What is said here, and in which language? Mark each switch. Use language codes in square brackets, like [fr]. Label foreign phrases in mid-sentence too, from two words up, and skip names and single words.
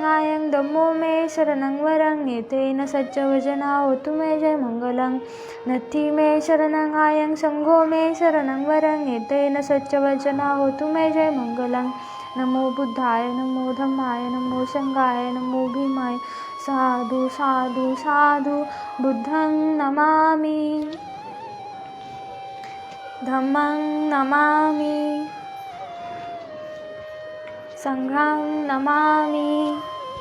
[pi] आयं धम्मो मे शरणं वरं एतेन सच्चवचना होतु मे जय मंगलं नत्थि मे शरणं आयं संघो मे शरणं वरं एतेन सच्चवचना होतु मे जय मंगलं नमो बुद्धाय नमो धम्माय नमो संघाय नमो भीमाय साधु साधु साधु बुद्धं नमामि धम्मं नमामि संघं नमामि